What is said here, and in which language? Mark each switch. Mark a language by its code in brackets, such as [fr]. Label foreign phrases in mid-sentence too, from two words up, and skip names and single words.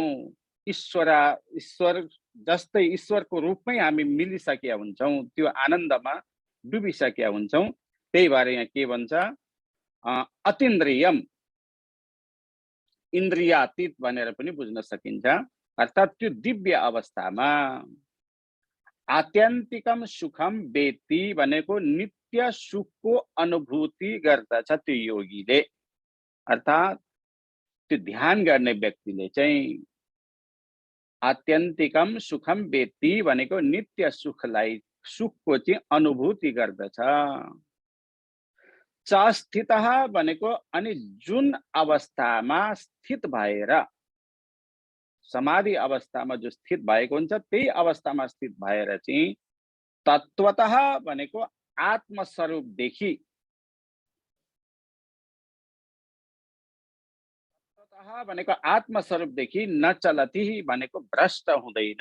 [ne] ईश्वर जस्तै ईश्वरको रूपमै हामी मिलिसकेका हुन्छौँ, त्यो आनन्दमा डुबिसकेका हुन्छौँ। त्यही भएर यहाँ के भन्छ, अतीन्द्रियम इन्द्रियातीत भनेर पनि बुझ्न सकिन्छ। अर्थात् त्यो दिव्य अवस्थामा [sa] आत्यन्तिकम सुखम वेत्ति [ne] भनेको नित्य सुखको अनुभूति गर्दछ त्यो योगीले। अर्थात् त्यो ध्यान गर्ने व्यक्तिले चाहिँ [sa] आत्यन्तिकम सुखम वेत्ति [ne] भनेको नित्य सुखलाई सुखको चाहिँ अनुभूति गर्दछ। [sa] च स्थितः [ne] भनेको अनि जुन अवस्थामा स्थित भएर समाधि अवस्थामा जो स्थित भएको हुन्छ त्यही अवस्थामा स्थित भएर चाहिँ तत्वतः भनेको आत्मस्वरूपदेखि भनेको आत्मस्वरूपदेखि नचलती भनेको भ्रष्ट हुँदैन।